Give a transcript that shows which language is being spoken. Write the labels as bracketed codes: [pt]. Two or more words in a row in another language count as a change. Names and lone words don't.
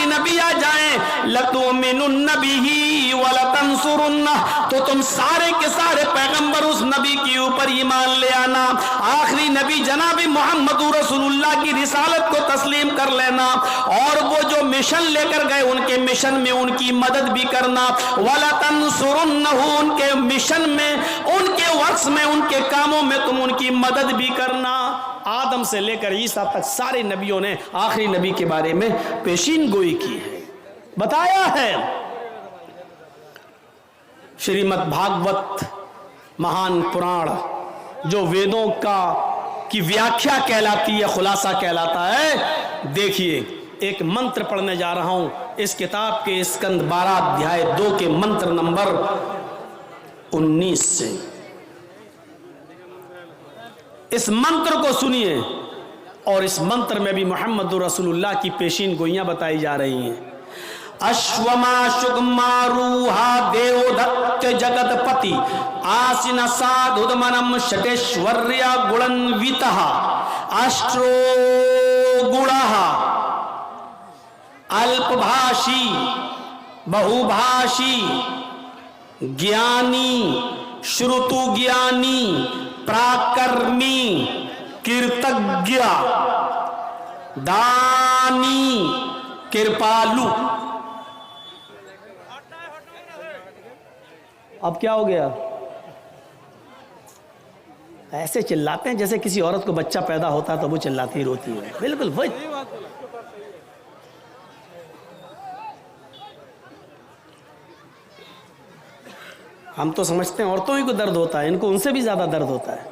[ur] نبی آ جائیں، [ar] لَتُؤْمِنُنَّ بِهِ وَلَتَنْصُرُنَّهُ، [ur] تو تم سارے کے سارے پیغمبر اس نبی کے اوپر ایمان لے آنا، آخری نبی جناب محمد رسول اللہ کی رسالت کو تسلیم کر لینا، اور وہ جو مشن لے کر گئے ان کے مشن میں ان کی مدد بھی کرنا، وَلَتَنْصُرُنَّهُ، ان کے مشن میں، ان کے ورکس میں، ان کے کاموں میں تم ان کی مدد بھی کرنا۔ آدم سے لے کر عیسیٰ تک سارے نبیوں نے آخری نبی کے بارے میں پیشین گوئی کی ہے، بتایا ہے۔ شریمد بھاگوت مہان پران جو ویدوں کی ویاکھیا کہلاتی ہے، خلاصہ کہلاتا ہے، دیکھیے ایک منتر پڑھنے جا رہا ہوں اس کتاب کے اسکند 12 ادھیائے 2 کے منتر نمبر 19 سے، اس منتر کو سنیے، اور اس منتر میں بھی محمد رسول اللہ کی پیشین گوئیاں بتائی جا رہی ہیں۔ [sa] اشوما شگماروہا دیو دت جگت پتی آسن سادھدمنم شٹیشوریا گڑنویتہا اشٹرو گڑہا الپ بھاشی بہو بھاشی گیانی شروتو گیانی پراکرمی کیرتگیا دانی کرپالو۔ [ur] اب کیا ہو گیا؟ ایسے چلاتے ہیں جیسے کسی عورت کو بچہ پیدا ہوتا ہے تو وہ چلاتی روتی ہے، بالکل وہی۔ ہم تو سمجھتے ہیں عورتوں ہی کو درد ہوتا ہے، ان کو ان سے بھی زیادہ درد ہوتا ہے۔